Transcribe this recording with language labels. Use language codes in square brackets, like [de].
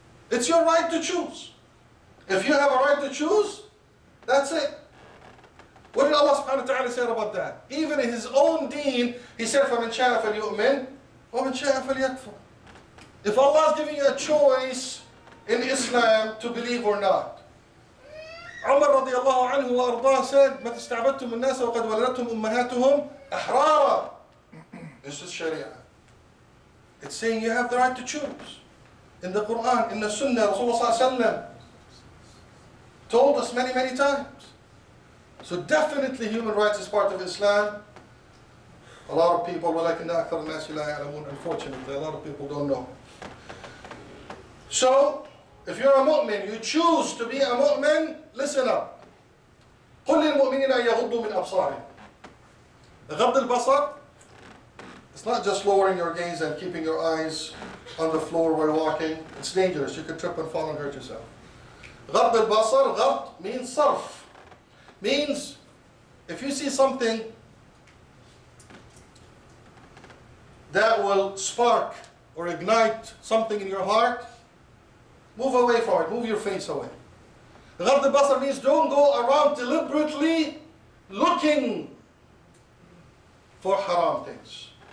[en] It's your right to choose. If you have a right to choose, that's it. What did Allah subhanahu wa ta'ala say about that? Even in His own deen, He said, [ar] فَمَنْ شَاءَ فَلْيُؤْمِنْ وَمَنْ شَاءَ فَلْيَكْفُرْ. [en] If Allah is giving you a choice in Islam to believe or not. [ar] Umar radiallahu anhu wa ardah said, مَتَ اسْتَعْبَدْتُمُ النَّاسَ وَقَدْ وَلَدَتْهُمْ أُمَّهَاتُهُمْ أَحْرَارًا. [en] This is Sharia. It's saying you have the right to choose. In the Quran, in the Sunnah, Rasulullah sallallahu alaihi wasallam told us many, many times. So definitely human rights is part of Islam. A lot of people, unfortunately, a lot of people don't know. So, if you're a mu'min, you choose to be a mu'min, listen up. [ar] قُلْ لِلْمُؤْمِنِينَ أَن يَغُضُّوا مِنْ أَبْصَارِهِمْ. [en] غض البصر, it's not just lowering your gaze and keeping your eyes on the floor while walking. It's dangerous. You could trip and fall and hurt yourself. غض البصر, غض means sarf. Means, if you see something that will spark or ignite something in your heart, move away from it, move your face away. غض البصر means don't go around deliberately looking for haram things.